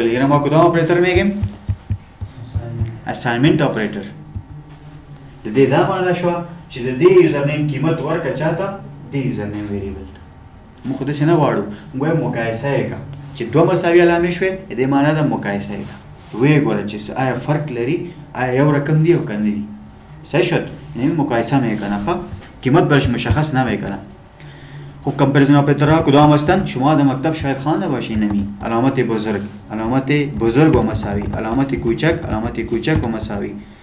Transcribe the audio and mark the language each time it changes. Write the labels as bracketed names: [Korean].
[Persian] اینو ما کدام اپراتور میگیم؟ assignment operator. [Pashto] د دې دا معنی شو چې د دې یوزرنیم قیمت ورکړه چاته؟ د یوزرنیم ویریبل. موږ خو داسې نه غواړو، موږ وایم مقایسه یې کړه چې دوه مساوي علامې شوې، د دې معنی ده مقایسه یې کړه. ویې ګوره چې آیا فرق لري، آیا یو رقم دی او که نه دي. [Persian] صحیح شد؟ یعنی مقایسه میکنه. ښه قیمت برش مشخص نمیکنه. خب کمپریزن اپراتورها کدام هستند؟ شما در مکتب شاید خوانده باشید. نمی علامت بزرگ، علامت بزرگ و مساوی، علامت کوچک، علامت کوچک و مساوی.